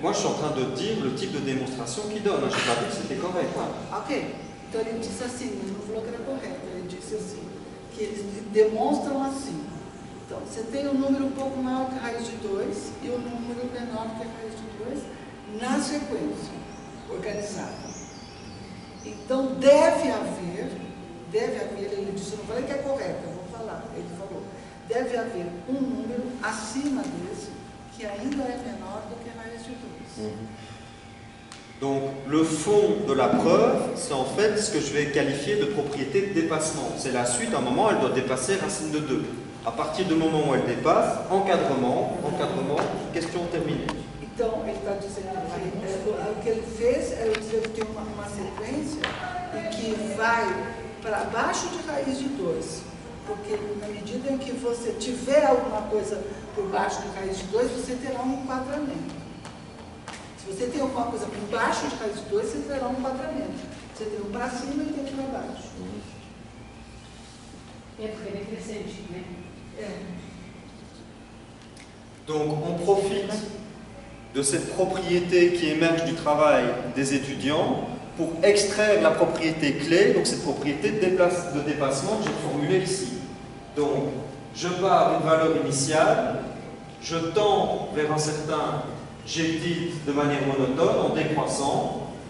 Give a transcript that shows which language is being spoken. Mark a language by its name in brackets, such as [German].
[French] Moi, je suis en train de dire le type de démonstration qu'il donne. Je n'ai pas dit que c'était correct. Ok. [Portuguese] Então ele disse assim, não falou que era correto, ele disse assim, que eles demonstram assim. Então, você tem um número um pouco maior que raiz de 2 e um número menor que raiz de 2 na sequência, organizada. Então, deve haver, ele disse, eu não falei que é correto, eu vou falar, ele falou, deve haver um número acima desse que ainda é menor do que raiz de 2. [French] Donc, le fond de la preuve, c'est en fait ce que je vais qualifier de propriété de dépassement. C'est la suite, à un moment, elle doit dépasser racine de 2. À partir du moment où elle dépasse, encadrement, question terminée. [Portuguese] Então, ele está dizendo que o que ele fez é dizer que tem uma sequência e que vai para baixo de raiz de 2. Porque na medida em que você tiver alguma coisa por baixo de raiz de 2, você terá um enquadramento. Se você tem alguma coisa por baixo de raiz de 2, você terá um enquadramento. Você tem um para cima e tem um para baixo. É porque ele é crescente, né? [French] Donc, on profite de cette propriété qui émerge du travail des étudiants pour extraire la propriété clé, donc cette propriété de dépassement que j'ai formulée ici. Donc, je pars d'une valeur initiale, je tends vers un certain G de manière monotone, en décroissant.